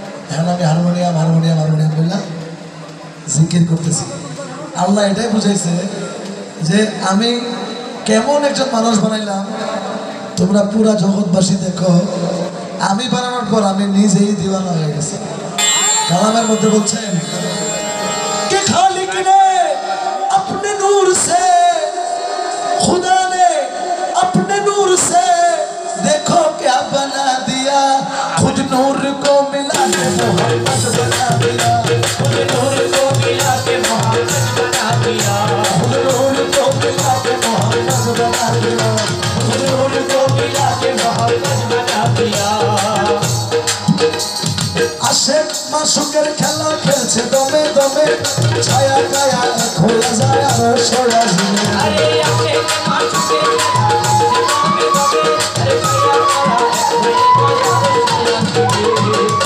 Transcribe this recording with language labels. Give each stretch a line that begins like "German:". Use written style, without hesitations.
Bangla: এখন আমি হারমোনিয়াম বললাম জিকির করতেছি। আল্লাহ এটাই বুঝাইছে যে আমি কেমন একজন মানুষ বানাইলাম, তোমরা পুরা জগৎবাসী দেখো। আমি বানানোর পর আমি নিজেই দিওয়ানা হয়ে গেছি। কালামের মধ্যে বলছেন
Hindi: कि खालिक ने अपने नूर से, खुदा ने अपने नूर से देखो क्या बना दिया, खुद नूर को मिला के मोहम्मद बना दिया, खुद नूर को मिला के मोहम्मद बना दिया, खुद नूर को मिला के मोहम्मद बना दिया, खुद नूर को मिला के मोहम्मद बना दिया।
Bangla: আশেক মাসুকের খেলা খেলছে দমে দমে, ছায়া কায়া খোলা যায় আর সরাসরি। আরে আশেক মাসুকের খেলা খেলছে দমে দমে, আরে ছায়া কায়া খোলা যায় আর সরাসরি।